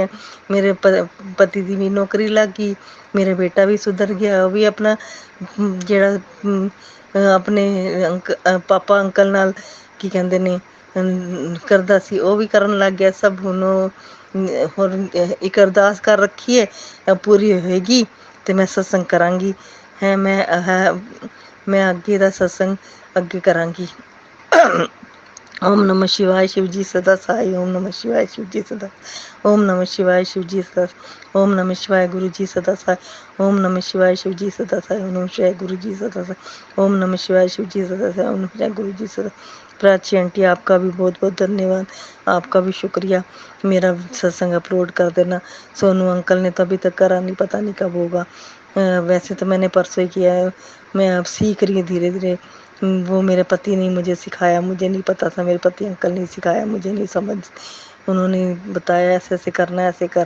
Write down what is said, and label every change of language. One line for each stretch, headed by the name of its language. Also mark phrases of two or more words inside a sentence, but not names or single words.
Punjabi: ਮੇਰੇ ਪਤੀ ਦੀ ਵੀ ਨੌਕਰੀ ਲੱਗ ਗਈ, ਮੇਰਾ ਬੇਟਾ ਵੀ ਸੁਧਰ ਗਿਆ, ਉਹ ਵੀ ਆਪਣਾ ਜਿਹੜਾ ਆਪਣੇ ਪਾਪਾ ਅੰਕਲ ਨਾਲ ਕੀ ਕਹਿੰਦੇ ਨੇ ਕਰਦਾ ਸੀ, ਉਹ ਵੀ ਕਰਨ ਲੱਗ ਗਿਆ ਸਭ। ਹੁਣ ਹੋਰ ਇੱਕ ਅਰਦਾਸ ਕਰ ਰੱਖੀ ਹੈ, ਪੂਰੀ ਹੋਏਗੀ ਤੇ ਮੈਂ ਸਤਸੰਗ ਕਰਾਂਗੀ ਹੈ। ਮੈਂ ਅੱਗੇ ਦਾ ਸਤਸੰਗ ਅੱਗੇ ਕਰਾਂਗੀ।
Hindi: ओम नमः शिवाय शिव जी सदा साई, ओम नमः शिवाय शिव जी सदा, ओम नमः शिवाय शिव जी सदा, ओम नमः शिवाय गुरु जी सदा साई, ओम नमः शिवाय शिव जी सदा साई, ओम नमः शिवाय गुरु जी सदा साई, ओम नमः शिवाय शिव जी सदा साई, ओम नमः शिवाय गुरु जी सदा। प्राची आंटी आपका भी बहुत बहुत धन्यवाद, आपका भी शुक्रिया। मेरा सत्संग अपलोड कर देना। सोनू अंकल ने तो अभी तक करा नहीं, पता नहीं कब होगा। वैसे तो मैंने परसों ही किया है, मैं अब सीख रही हूँ धीरे धीरे। वो मेरे पति ने मुझे सिखाया, मुझे नहीं पता था, मेरे पति अंकल ने सिखाया, मुझे नहीं समझ, उन्होंने बताया ऐसे ऐसे करना है, ऐसे कर।